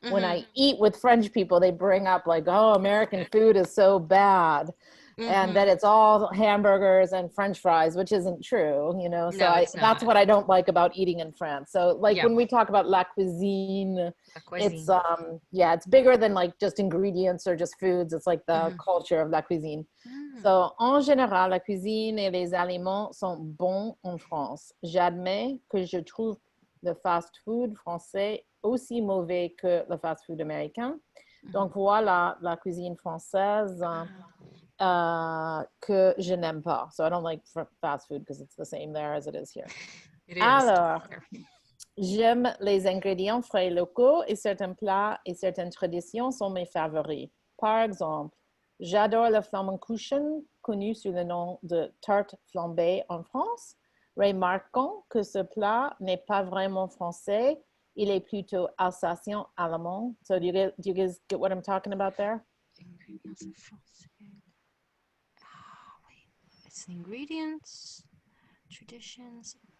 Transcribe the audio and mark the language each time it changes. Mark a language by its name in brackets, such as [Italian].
[English] When I eat with French people, they bring up like, "Oh, American food is so bad," and that it's all hamburgers and French fries, which isn't true. You know, so No, it's that's not. what I don't like about eating in France. So like Yeah. when we talk about la cuisine, La cuisine. it's it's bigger than like just ingredients or just foods. It's like the culture of la cuisine. [French] So, en général, la cuisine et les aliments sont bons en France. J'admets que je trouve le fast-food français aussi mauvais que le fast-food américain. Donc, voilà la cuisine française que je n'aime pas. [English] So, I don't like fast food because it's the same there as it is here. It is. [French] Alors, j'aime les ingrédients frais locaux et certains plats et certaines traditions sont mes favoris. Par exemple, j'adore le Flammkuchen, connu sous le nom de tarte flambée en France. Remarquons que ce plat n'est pas vraiment français. Il est plutôt alsacien allemand. [English] So do you guys get what I'm talking about there? Ingredients of français. Wait. It's the ingredients, traditions.